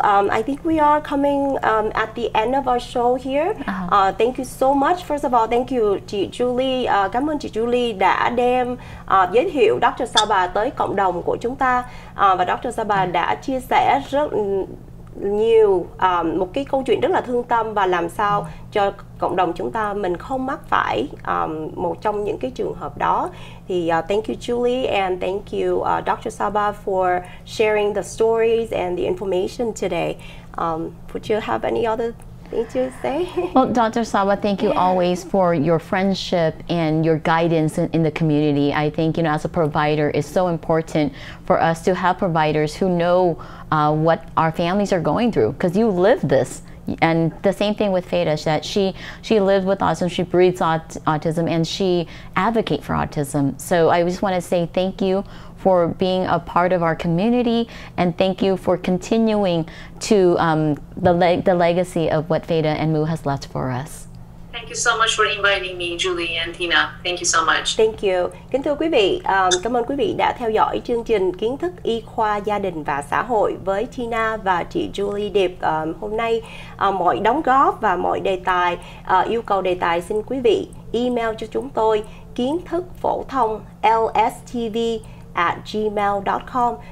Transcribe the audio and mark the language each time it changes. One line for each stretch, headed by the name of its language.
English: I think we are coming at the end of our show here. Thank you so much. First of all, thank you chị Julie.
Vietnamese: Cảm ơn chị Julie đã đem giới thiệu Dr. Saba tới cộng đồng của chúng ta, và Dr. Saba đã chia sẻ rất nhiều một cái câu chuyện rất là thương tâm và làm sao cho cộng đồng chúng ta mình không mắc phải một trong những cái trường hợp đó.
English: Thì thank you Julie, and thank you Dr. Saba for sharing the stories and the information today. Would you have any other thing to say? Well, Dr. Saba, thank you always for your friendship and your guidance in the community. I think, as a provider, it's so important for us to have providers who know what our families are going through, because you live this. And the same thing with Feda, that she lives with autism, she breathes autism, and she advocates for autism. So I just want to say thank you for being a part of our community, and thank you for continuing to the legacy of what Feda and Mu has left for us. Thank you so much for inviting me, Julie and Tina. Thank you so much. Thank you.
Vietnamese: Kính thưa quý vị, cảm ơn quý vị đã theo dõi chương trình Kiến thức y khoa gia đình và xã hội với Tina và chị Julie Diep. Hôm nay mọi đóng góp và mọi đề tài, yêu cầu đề tài xin quý vị email cho chúng tôi kiến thức phổ thông lstv@gmail.com.